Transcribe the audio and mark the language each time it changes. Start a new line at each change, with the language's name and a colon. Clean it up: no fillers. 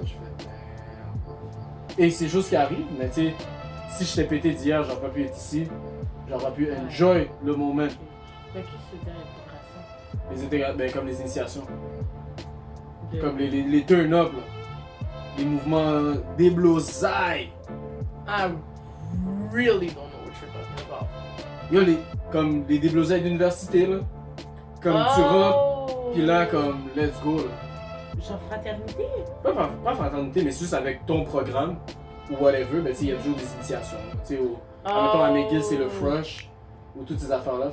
French: Je fais, merde. Et c'est des choses qui arrivent, mais tu sais, si je t'ai pété d'hier, j'aurais pas pu être ici. J'aurais pu enjoy le moment. Mais qu'est-ce que c'est l'intégration? Les ben, comme les initiations. De- Comme les turn-up, là. Les mouvements déblosailles.
English: I really don't know what you're talking about.
French: Yo, comme les déblosailles d'université, là. Comme tu rentres, pis là, comme,
English: let's go,
French: là. Genre fraternité? Pas fraternité, mais juste avec ton programme, ou whatever, ben tu sais, il y a toujours des initiations. Tu sais, admettons à McGill, c'est le Frush. ou toutes ces affaires-là.